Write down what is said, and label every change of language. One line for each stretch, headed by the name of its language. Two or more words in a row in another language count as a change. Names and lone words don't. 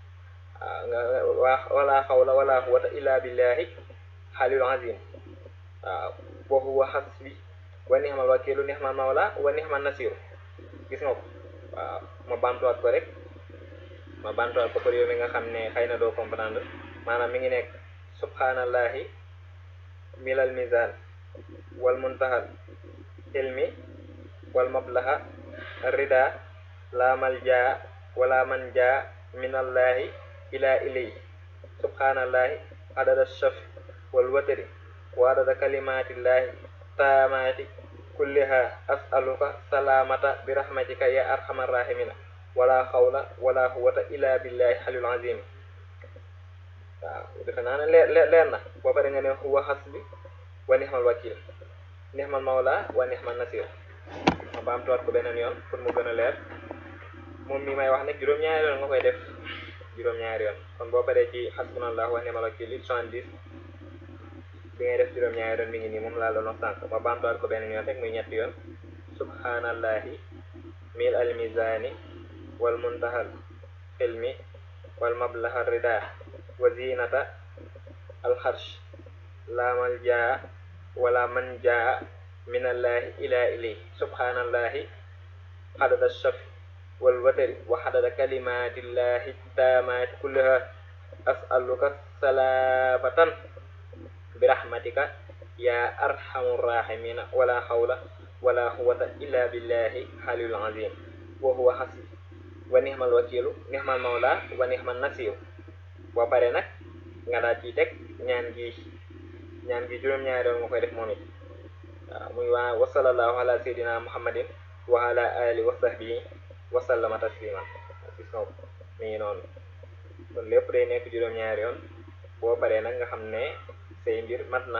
Arabic: ولا حول ولا قوة إلا بالله العلي العظيم. وهو حسبي ونعم الوكيل نعم المولى ونعم النصير.
Wolof: gis nga ko. waaw ma bantuwaat ko rek ma bantuwaat ko pour yow mi nga xam ne xëy na doo comprendre maanaam mi ngi nekk
Arabic: سبحان الله ملء الميزان و منتهى العلم ومبلغ الرضا لا ملجأ ولا منجا من الله إلا إليه سبحان الله عدد الشفع والوتر وعدد كلمات الله التامات كلها أسألك السلامة برحمتك يا أرحم الراحمين ولا حول ولا قوة إلا بالله العلي العظيم.
Wolof: waaw defe naa ne leer na boo pare nga ne
Arabic: هو حسبي ونعم الوكيل نعم المولى ونعم النصير.
Wolof: ma baamtuwaat ko beneen yoon pour mu gën a leer moom mi may wax ne juróom-ñaari yoon nga koy def juróom-ñaari yoon. kon boo paree ci
Arabic: حسبنا الله ونعم الوكيل
Wolof: 70 bi ngay def juróom-ñaari yoon mi ngi nii moom laa doon wax sànq. ma baamtuwaat ko beneen yoon rek muy ñetti yoon
Arabic: سبحان الله ملء الميزان ومنتهى العلم ومبلغ الرضا وزنة العرش لا ملجأ ولا منجا من الله إلا إليه سبحان الله عدد الشفع والوتر وعدد كلمات الله التامات كلها أسألك السلامة برحمتك يا أرحم الراحمين ولا حول ولا قوة إلا بالله العلي العظيم وهو حسبي ونعم الوكيل نعم المولى ونعم النصير.
Wolof: boo paree nag nga daal ciy teg ñaan gi juróom-ñaari yoon nga koy def moom it. waaw muy waa
Arabic: وصلى الله على سيدنا محمد وعلى آله وصحبه وسلم تسليما.
Wolof: gis nga ko mi ngi noonu. kon lépp day nekk juróom-ñaari yoon boo paree nag nga xam ne say mbir mat na.